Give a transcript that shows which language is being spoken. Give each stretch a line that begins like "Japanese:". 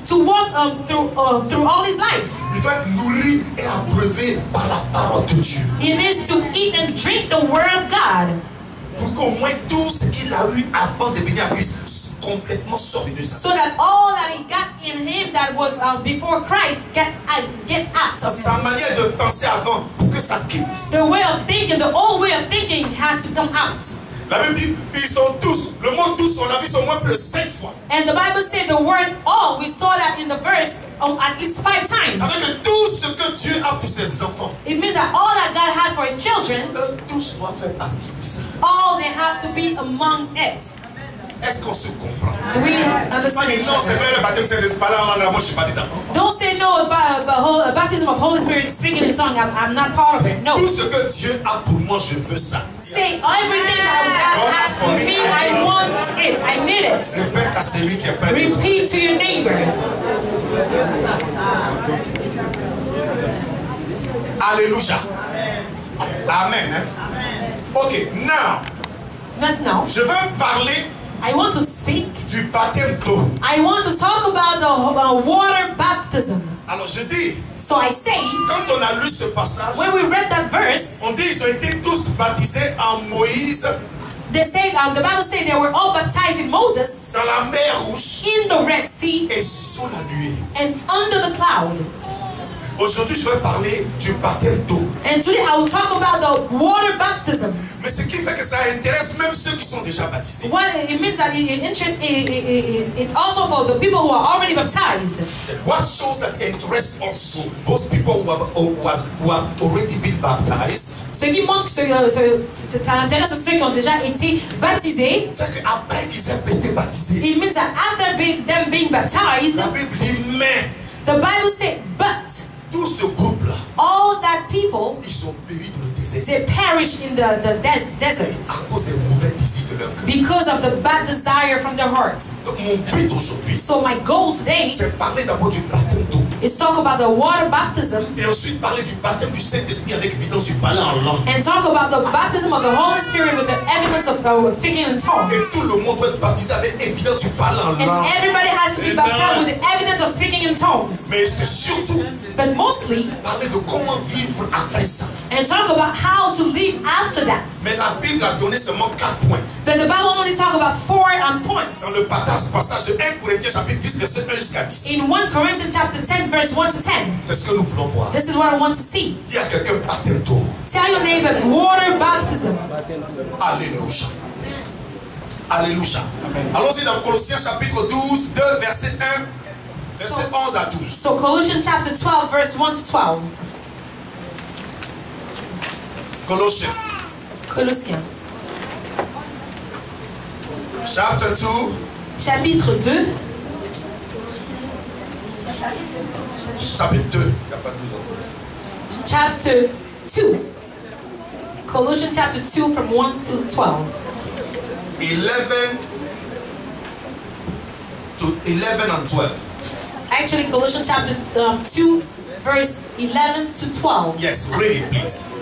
English: to walk through all his life,
French: il doit être nourri et abreuvé par la parole de Dieu.
English: he needs to eat and drink the Word of God,
French: Pour qu'au moins tout ce qu'il a eu avant de venir à Christ complètement sorte de sa
English: so that all that he got in him that was before Christ gets out of
French: Sa
English: him.
French: manière de penser avant pour que ça quitte.
English: The way of thinking, the old way of thinking has to come out.
French: La Bible dit, ils sont tous, le mot tous, on a vu au moins plus de 5 fois.
English: And the Bible said the word all, we saw that in the verse at least 5 times.
French: Ça veut dire que tout ce que Dieu a pour ses enfants,
English: It means that all that God has for his children,
French: eux tous doivent faire partie de ça.
English: all they have to be among it.
French: Est-ce qu'on se comprend?
English: Do we
French: Pas
English: understand
French: dire
English: each
French: non, c'est
English: other?
French: vrai, le baptême c'est de parler en langue, moi je suis pas dedans.
English: Don't say no about baptism of Holy Spirit, speaking in tongue. I'm not part of it. No.
French: Tout ce que Dieu a pour moi, je veux ça.
English: Say everything that God has for me, I want it. I need it.
French: Répète à celui qui est près de toi.
English: Repeat to your neighbor. Alléluia. Amen. Hein? Ok, now,
French: Maintenant, je veux parler
English: I want to speak.
French: du baptême d'eau.
English: I want to talk about the water baptism.
French: Alors je dis,
English: So I say,
French: quand on a lu ce passage,
English: when we read that verse,
French: on dit ils ont été tous baptisés en Moïse
English: they say the Bible says they were all baptized in Moses
French: dans la mer Rouge
English: in the Red Sea
French: et sous la nuée.
English: and under the cloud.
French: Aujourd'hui, je vais parler du baptême d'eau.
English: And today I will talk about the water baptism.
French: Mais ce qui fait que ça intéresse même ceux qui sont déjà baptisés.
English: What it means that it's also for the people who are already baptized. What shows that interest also those people who have already been baptized.
French: Ce qui montre que ça intéresse ceux qui ont déjà été baptisés. C'est qu'après qu'ils aient été baptisés,
English: It means that after them being baptized,
French: la Bible dit mais
English: the Bible said, but
French: tout ce groupe-là,
English: all that people,
French: ils ont péri dans le désert
English: they perished in the desert
French: à cause des mauvais désirs de leur cœur.
English: because of the bad desire from their heart.
French: Donc mon but aujourd'hui,
English: So my goal today
French: c'est parler d'abord du baptême d'eau
English: is talk about the water baptism
French: et ensuite parler du baptême du Saint-Esprit avec évidence du parler en langue.
English: and talk about the baptism of the Holy Spirit with the evidence of speaking in tongues.
French: Et tout le monde doit être baptisé avec évidence du parler en
English: And
French: langue.
English: everybody has to be baptized with the evidence of speaking in tongues.
French: Mais c'est surtout
English: But mostly,
French: parler de comment vivre après ça.
English: and talk about how to live after that.
French: Mais la Bible a donné seulement 4 points.
English: But the Bible only talk about 4 points.
French: Dans le passage de 1 Corinthiens chapitre 10 verset 1 jusqu'à 10.
English: In 1 Corinthians chapter 10 verse 1 to 10.
French: C'est ce que nous voulons voir.
English: This is what I want to see.
French: Dis à quelqu'un baptême d'eau.
English: Tell your neighbor, water baptism.
French: Alléluia. Alléluia. Allons-y dans Colossiens chapitre 12, 2 verset 1, verset 11 à 12.
English: So Colossians chapter 12 verse 1 to 12.
French: Colossiens Colossiens
English: chapter 2,
French: chapitre 2. chapitre 2. Il n'y a pas 12 en Colossiens.
English: Chapter 2. Colossians chapter 2 from 1 to 12. 11 to 11 and 12. Actually, Colossians chapter 2, verse 11 to 12. Yes, read it, please.